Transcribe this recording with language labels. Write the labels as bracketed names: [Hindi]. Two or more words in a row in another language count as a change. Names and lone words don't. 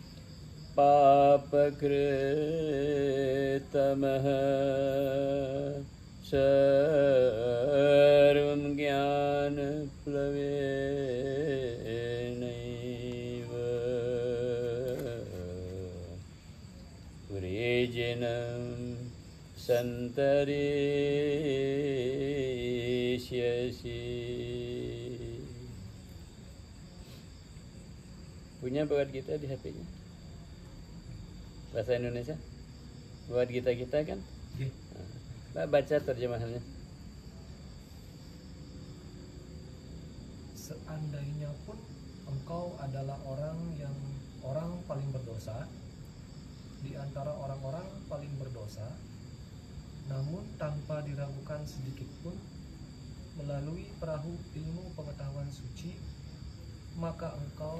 [Sanskrit] papakritamah sarvam jnana plavenaiva vrijinam santarishyasi. [Indonesian] Punya Bhagavad Gita di HP-nya? Bahasa Indonesia? Bhagavad Gita kita kan? Nah, baca terjemahannya. Seandainya pun engkau adalah orang paling berdosa di antara orang-orang paling berdosa, namun tanpa diragukan sedikit pun melalui perahu ilmu pengetahuan suci, maka engkau